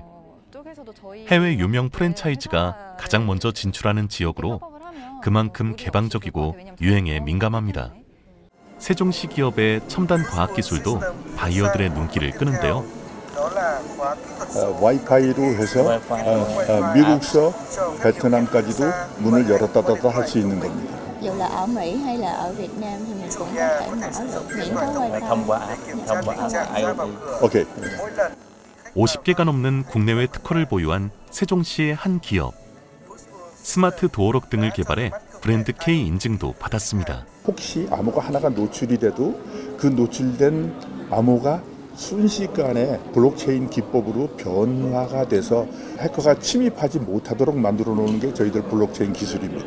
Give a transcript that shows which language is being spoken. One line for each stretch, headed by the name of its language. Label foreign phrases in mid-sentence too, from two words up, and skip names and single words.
Korean: 해외 유명 프랜차이즈가 가장 먼저 진출하는 지역으로 그만큼 개방적이고 유행에 민감합니다. 세종시 기업의 첨단 과학기술도 바이어들의 눈길을 끄는데요. 와이파이로 해서 미국서 베트남까지도 문을 열었다 닫았다 할 수 있는 겁니다.
Vietnamese: Dù là ở Mỹ hay là ở Việt Nam thì mình cũng có thể mở được miễn có wifi. thông qua IoT.
Korean: 오케이. 50개가 넘는 국내외 특허를 보유한 세종시의 한 기업. 스마트 도어록 등을 개발해 브랜드 K 인증도 받았습니다. 혹시 암호가 하나가 노출이 돼도 그 노출된 암호가 순식간에 블록체인 기법으로 변화가 돼서 해커가 침입하지 못하도록 만들어 놓는 게 저희들 블록체인 기술입니다.